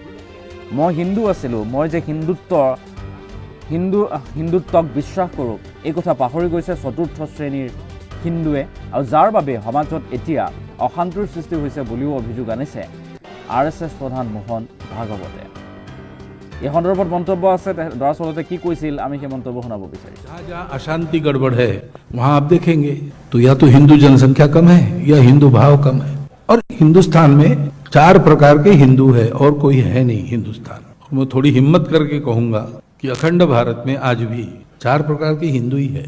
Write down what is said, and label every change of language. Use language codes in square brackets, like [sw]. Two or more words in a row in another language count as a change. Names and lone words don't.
[as] মই হিন্দু আছিলোঁ, মই যে হিন্দুত্বক বিশ্বাস কৰোঁ, এই কথা পাহৰি গৈছে চতুৰ্থ শ্ৰেণীৰ হিন্দুৱে। আৰু যাৰ বাবে সমাজত এতিয়া অশান্তিৰ সৃষ্টি হৈছে বুলিও অভিযোগ আনিছে RSS প্ৰধান মোহন ভাগৱতে। এই সন্দৰ্ভত মন্তব্য আছে, দৰাচলতে কি কৈছিল আমি সেই মন্তব্য শুনাব বিচাৰিছোঁ। [hi] जहाँ अशांति गड़बड़ है वहाँ आप देखेंगे तो या तो हिंदू जनसंख्या कम है या हिंदू भाव कम है। और हिंदुस्तान में 4 प्रकार के हिंदू है और कोई है नहीं हिंदुस्तान। मैं थोड़ी हिम्मत करके कहूंगा कि अखंड भारत में आज भी 4 प्रकार के हिंदू ही है।